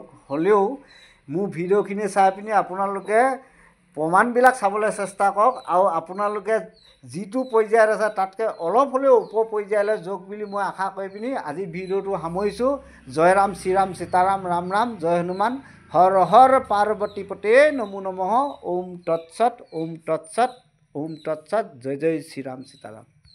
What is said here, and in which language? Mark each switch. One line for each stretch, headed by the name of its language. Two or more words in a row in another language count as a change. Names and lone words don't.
Assamese: হ'লেও মোৰ ভিডিঅ'খিনি চাই পিনি আপোনালোকে প্ৰমাণবিলাক চাবলৈ চেষ্টা কৰক, আৰু আপোনালোকে যিটো পৰ্যায়ত আছে তাতকৈ অলপ হ'লেও ওপৰ পৰ্যায়লৈ যাওক বুলি মই আশা কৰি পিনি আজি ভিডিঅ'টো সামৰিছোঁ।
Sanskrit: জয় ৰাম, শ্ৰীৰাম, সীতাৰাম, ৰাম ৰাম, জয় হনুমান, হৰ হৰ পাৰ্বতী পতে, নমো নমঃ। ওম তৎসৎ, ওম তৎসৎ, ওম তৎসৎ। জয় জয় শ্ৰীৰাম, সীতাৰাম।